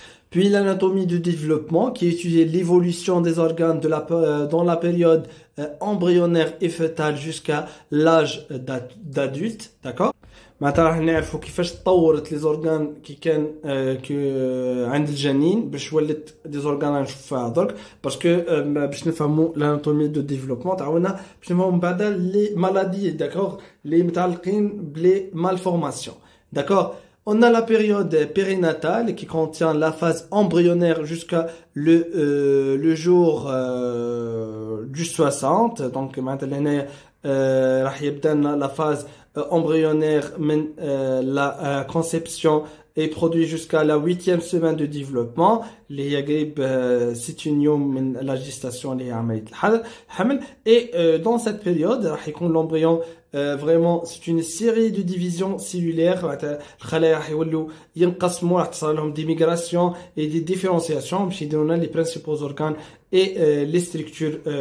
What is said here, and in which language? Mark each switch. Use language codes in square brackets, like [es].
[fr] Puis l'anatomie du développement qui étudie l'évolution des organes dans la période embryonnaire et fœtale jusqu'à l'âge d'adulte. D'accord? [ar] معناتها راح نعرفوا كيفاش تطورت لي زورغان كي كان عند الجنين باش ولات دي زورغان نشوفها درك باسكو باش نفهموا [fr] l'anatomie de développement [ar] تاعنا باش نفهموا من بعد لي مالادي داكور لي متعلقين بلي مالفورماسيون داكور. [fr] On a la période périnatale qui contient la phase embryonnaire jusqu'à le jour du 60 donc maintenant [ar] راح يبدا [fr] la phase embryonnaire la conception est produit jusqu'à la 8e semaine de développement [ar] اللي هي قريب 60 يوم من [fr] la gestation [ar] اللي هي عملية الحمل [fr] et dans cette période راح يكون l'embryon vraiment c'est une série de divisions cellulaires [ar] الخلايا راح يولوا ينقسموا راح تصير لهم [fr] des migrations et des différenciations [ar] باش يديرونا [fr] les principaux organes et les structures